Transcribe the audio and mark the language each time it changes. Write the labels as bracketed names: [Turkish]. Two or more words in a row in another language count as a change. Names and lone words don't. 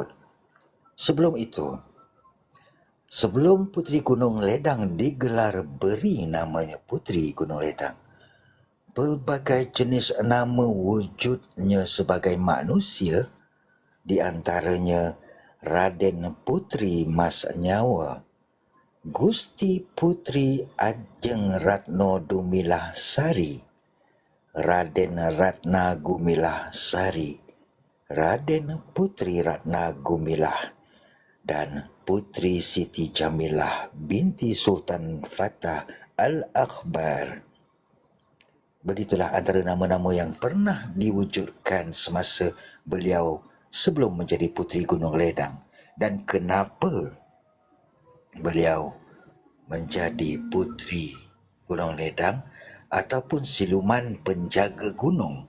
[Malay] Sebelum itu, sebelum Putri Gunung Ledang digelar beri namanya Putri Gunung Ledang, pelbagai jenis nama wujudnya sebagai manusia, di antaranya Raden Putri Mas Nyawa, Gusti Putri Ajeng Ratno Dumilah Sari, Raden Ratna Gumilah Sari, Raden Putri Ratna Gumilah, dan Putri Siti Jamilah binti Sultan Fatah Al-Akbar. Begitulah antara nama-nama yang pernah diwujudkan semasa beliau sebelum menjadi Putri Gunung Ledang. Dan kenapa beliau menjadi Putri Gunung Ledang ataupun siluman penjaga gunung?